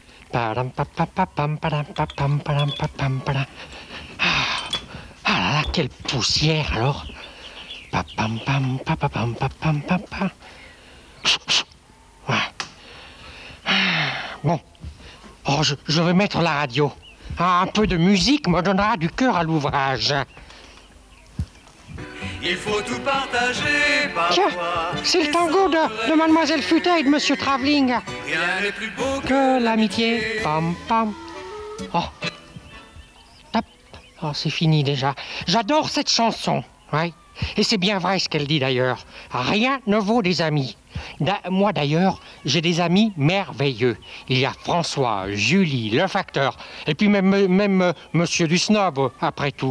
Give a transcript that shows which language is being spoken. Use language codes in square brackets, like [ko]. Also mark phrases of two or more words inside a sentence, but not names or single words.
[fr] Padam, pa, pa, pa, pam, padam, pa, pam, padam, pa, pam, padam. Ah là là, quelle poussière alors. Pa, pam, pam, pa, pa, pam, pa, pam, pa, pa. Ouais. Bon. Oh, je vais mettre la radio. Un peu de musique me donnera du cœur à l'ouvrage. Il faut tout partager, Tiens, c'est le tango de Mademoiselle Futet et de Monsieur Travelling. Rien n'est plus beau Que l'amitié. Pam, pam. Oh. Tap. Oh, c'est fini déjà. J'adore cette chanson. Ouais. Et c'est bien vrai ce qu'elle dit d'ailleurs. Rien ne vaut des amis. Moi d'ailleurs, j'ai des amis merveilleux. Il y a François, Julie, le facteur, et puis même Monsieur du Snob, après tout.